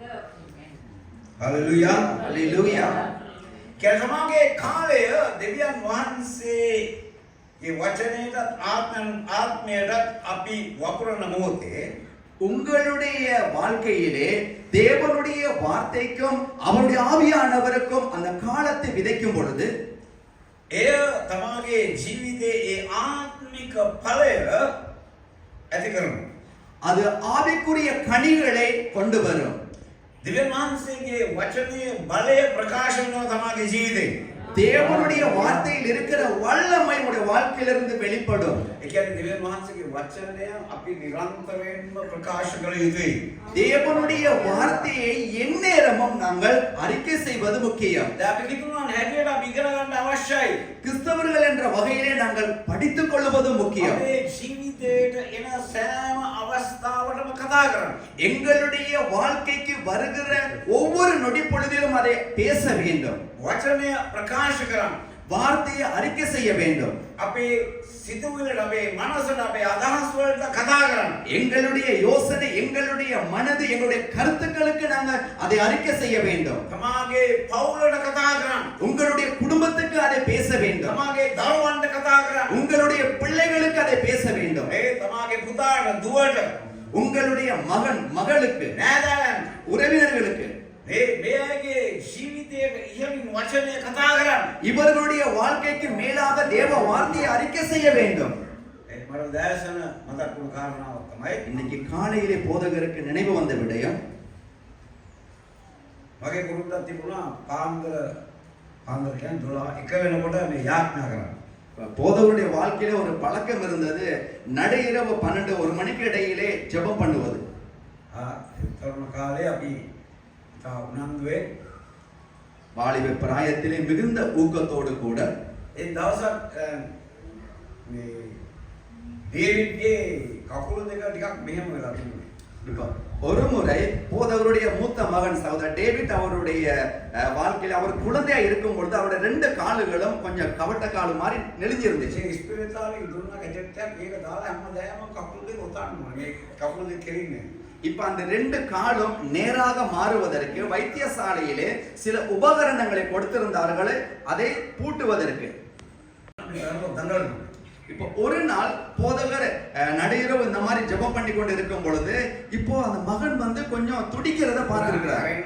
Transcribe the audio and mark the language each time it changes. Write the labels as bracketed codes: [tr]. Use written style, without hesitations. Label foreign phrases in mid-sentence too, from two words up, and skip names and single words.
[si] හalleluya. [ta] அல்லேலூயா. [si] කැලසමගේ කාලය දෙවියන් වහන්සේ ඒ වචනයටත් ආත්මයටත් අපි වපුරන මොහොතේ [ta] உங்களுடைய வாழ்க்கையிலே தேவனுடைய வார்த்தைக்கும் அவருடைய ஆவியானவருக்கும் அந்த காலத்தை விதைக்கும் பொழுது [si] එය තමාගේ ජීවිතයේ ඒ ආත්මික ඵලය ඇති කරනවා. [ta] அது ஆவிக்குரிய கனிகளை கொண்டு வரும். [si] දිව්‍යන් වහන්සේගේ වචනයේ බලය ප්‍රකාශ වෙනවා තමාගේ ජීවිතේ. [ta] தேவனுடைய வார்த்தையில் இருக்கிற வல்லமை உடைய வாழ்க்கையிலிருந்து வெளிப்படும். [si] ඒ කියන්නේ දිව්‍යන් වහන්සේගේ වචනය අපි නිරන්තරයෙන්ම ප්‍රකාශ කළ යුතුයි. [ta] தேவனுடைய வார்த்தையை எந்நேரமும் நாங்கள் அறிக்கை செய்வது முக்கியம். [si] දැන් අපි හිතනවා හැටියට අපි ඉගෙන ගන්න අවශ්‍යයි. [ta] கிறிஸ்தவர்கள் என்ற வகையிலே நாங்கள் படித்துக் கொள்வது முக்கியம். [si] අපේ ජීවිතේට එන සෑම අවස්ථාවකම කතා කරන්න. [ta] எங்களுடைய வாழ்க்கைக்கு வருகிற ஒவ்வொரு நொடி பொழுதிலும் அதை பேச வேண்டும். [si] වචනය ප්‍රකාශ කරන්න. [ta] வார்த்தையை அறிக்கை செய்ய வேண்டும். [si] අපේ සිතුවිල්ලට අපේ මනසට අපේ අදහස් වලට කතා කරන්න. [ta] எங்களுடைய யோசனை, எங்களுடைய மனது, எங்களுடைய கருத்துக்களுக்கு நாங்கள் அதை அறிக்கை செய்ய வேண்டும். [si] තමාගේ පවුලට කතා කරන්න. [ta] உங்களுடைய குடும்பத்துக்கு அதை பேச வேண்டும். [si] තමාගේ දරුවන්ට කතා කරන්න. [ta] உங்களுடைய பிள்ளைகளுக்கு அதை பேச வேண்டும். [si] ඒ තමාගේ පුතාට දුවට [ta] உங்களுடைய மகன் மகளுக்கு, [si] නෑදෑයන් [ta] உறவினர்களுக்கு [si] මේ අයගේ ජීවිතයට ඉහළින් වචනය කතා කරන්න. [ta] இவர்களுடைய வாழ்க்கைக்கு மேலாக தேவ வார்த்தையை அறிக்கை செய்ய வேண்டும். [si] මට දැසන මතක් වුණු කාරණාවක් තමයි [ta] இன்னைக்கு காலையிலே போதகருக்கு நினைவு வந்த விடயம், [si] මගේ කුරුද්දක් තිබුණා පාන්දර කියන්නේ 12 එක වෙනකොට මේ යාඥා කරන්න. [ta] போதகருடைய வாழ்க்கையில ஒரு பழக்கம் இருந்தது, நடுஇரவு 12-1 மணிக்கு இடையிலே ஜெபம் பண்ணுவது. [si] තරුණ කාලේ අපි තා උනන්දුවේ [ta] வாலிப பிராயத்திலே மிகுந்த ஊக்கத்தோடு கூட [si] ඒ දවසක් මේ ඩේවිඩ්ගේ කකුල දෙක ටිකක් මෙහෙම වෙලා තිබුණේ. [ta] இப்ப ஒரு முறை போதவருடைய மூத்த மகன் சகோதரர் டேவிட் அவருடைய வாழ்க்கையில அவர் குழந்தையா இருக்கும் பொழுது அவருடைய 2 கால்களும் கொஞ்சம் கவட்ட கால் மாதிரி நெளிஞ்சிருந்துச்சு. [si] ඒ ඉස්පිරිතාලේ දුන්නා ගැජට් එකක් ඒක දාලා හැමදාම කකුල දෙක උතාන්න ඕනේ. මේ කකුල දෙක කෙලින්නේ. [ta] இப்ப அந்த 2 காலும் நேராக மாறுவதற்கு வைத்தியசாலையிலே சில உபகரணங்களை கொடுத்திருந்தார்கள், அதை பூட்டுவதற்கு. இப்போ ஒரு நாள் போதகர் நடுஇரவு இந்த மாதிரி ஜெபம் பண்ணி கொண்டு இருக்கும் பொழுது இப்போ அந்த மகன் வந்து கொஞ்சம் துடிக்கிறத பார்த்திருக்கிறார்.